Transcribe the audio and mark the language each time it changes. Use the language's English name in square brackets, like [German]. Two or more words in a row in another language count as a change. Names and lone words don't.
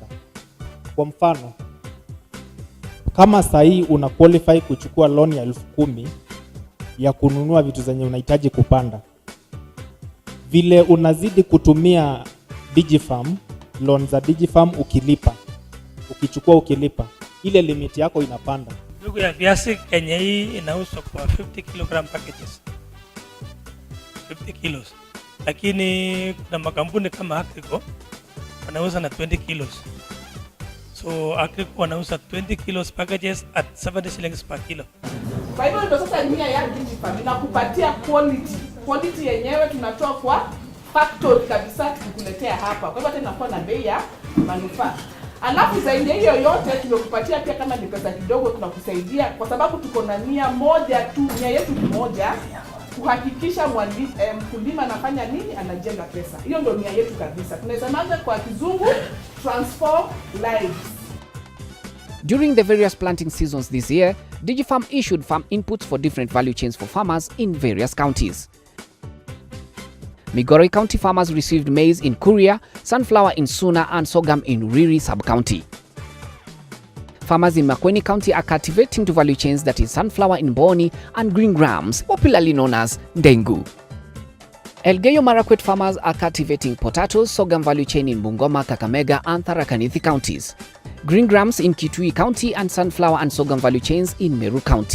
[Swahili] Kwa mfano, kama sahii una qualify kuchukua loan ya 10,000 ya kununua vitu zenye unahitaji kupanda, vile unazidi kutumia DigiFarm, loan za DigiFarm ukichukua ukilipa, ile limit yako inapanda. Mbegu ya viazi Kenya hii inauzwa kwa 50 [English] kg packages. [Swahili] 50 kilos. Lakini kuna makampuni kama Agrico wanauza na 20 kilos. [English] So Agrico wanauza 20 kilos packages at 70 shillings per kilo. [Swahili] Kwa hivyo ndio sasa nia ya DigiFarm inakupatia quality. Quality yenyewe tunatoa kwa factory kabisa tukuletea hapa. Kwa hivyo hata inakuwa na bei ya manufaa. Alafu zaidi hiyo yote tumekupatia pia kama ni pesa kidogo tunakusaidia kwa sababu tuko na nia moja tu, nia yetu moja kuhakikisha mkulima anafanya nini, anajenga pesa. Hiyo ndio nia yetu kabisa. Tunasemaje kwa kizungu, [English] transform lives. During the various planting seasons this year, DigiFarm issued farm inputs for different value chains for farmers in various counties. Migori County farmers received maize in Kuria, sunflower in Suna and sorghum in Riri sub-county. Farmers in Makueni County are cultivating to value chains that is sunflower in Boni and green grams, popularly known as Dengu. Elgeyo Marakwet farmers are cultivating potatoes, sorghum value chain in Bungoma, Kakamega and Tharaka Nithi counties. Green grams in Kitui County and sunflower and sorghum value chains in Meru County.